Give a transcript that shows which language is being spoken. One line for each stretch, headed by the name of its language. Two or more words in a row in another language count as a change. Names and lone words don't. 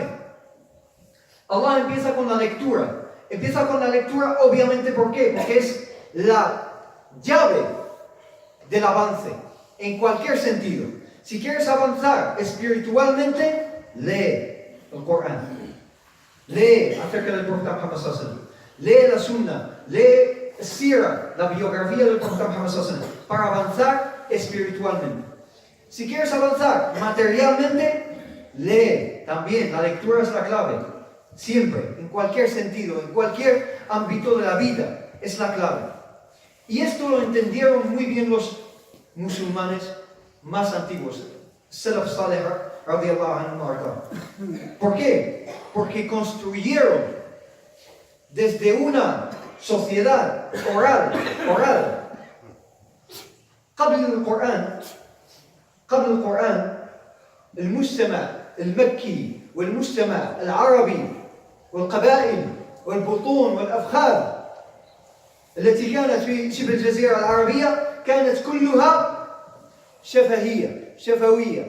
Spanish: Allah empieza con la lectura. Empieza con la lectura, obviamente, ¿por qué? Porque es la llave del avance, en cualquier sentido. Si quieres avanzar espiritualmente, lee el Corán. Lee acerca del profeta Muhammad
Arabic: صلى الله عليه وسلم.
Spanish: Lee la Sunna. Lee Sira, la biografía del profeta Muhammad
Arabic: صلى الله عليه وسلم,
Spanish: para avanzar espiritualmente. Si quieres avanzar materialmente, lee también. La lectura es la clave. Siempre, en cualquier sentido, en cualquier ámbito de la vida, es la clave. Y esto lo entendieron muy bien los musulmanes más antiguos.
Arabic: سلف صالح، رضي الله عنه.
Spanish: ¿Por qué? Porque construyeron desde una sociedad oral,
Arabic: قبل القرآن المجتمع المكي والمجتمع العربي والقبائل والبطون والأفخاذ التي كانت في شبه الجزيرة العربية كانت كلها شفوية.